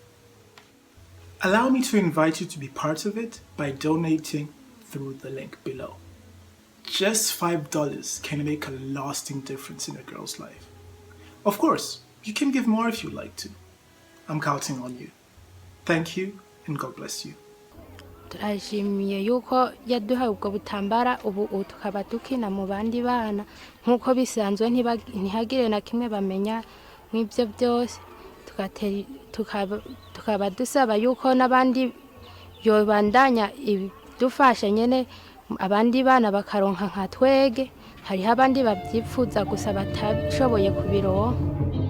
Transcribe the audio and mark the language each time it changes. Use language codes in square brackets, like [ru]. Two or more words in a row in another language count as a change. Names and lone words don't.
[en] Allow me to invite you to be part of it by donating through the link below. Just $5 can make a lasting difference in a girl's life. Of course, you can give more if you'd like to. I'm counting on you. Thank you, and God bless you. [rn] turashimiye yuko yaduhaye ubwo butambara ubu tukaba dukina mu bandi bana nk'uko bisanzwe ntihagire na kimwe bamenya nk'ibyo byose tukaba dusaba yuko n'abandi yobandanya dufasha nyene abandi bana bakaronka nka twege hariho abandi babyifuza gusa batashoboye kubironka.